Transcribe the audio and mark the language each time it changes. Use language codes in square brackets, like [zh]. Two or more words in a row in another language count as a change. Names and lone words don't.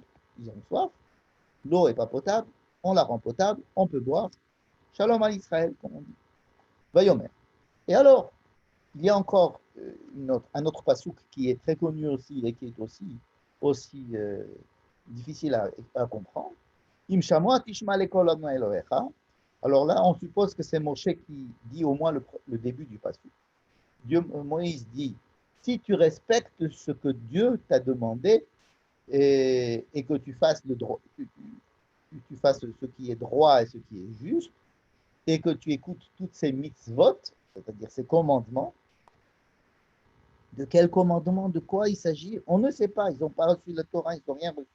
[fr] Ils ont soif, l'eau n'est pas potable, on la rend potable, on peut boire. Shalom à Israël, comme on dit. Vayomer. Et alors, il y a encore un autre pasouk qui est très connu aussi et qui est aussi difficile à comprendre. [he] אם שמוע תשמע לקול יהוה אלהיך. [fr] Alors là, on suppose que c'est Moshe qui dit au moins le début du pasouk. Moïse dit, si tu respectes ce que Dieu t'a demandé et que tu fasses, tu fasses ce qui est droit et ce qui est juste, et que tu écoutes toutes ces mitzvot, c'est-à-dire ces commandements, de quel commandement, de quoi il s'agit, on ne sait pas, ils n'ont pas reçu la Torah, ils n'ont rien reçu.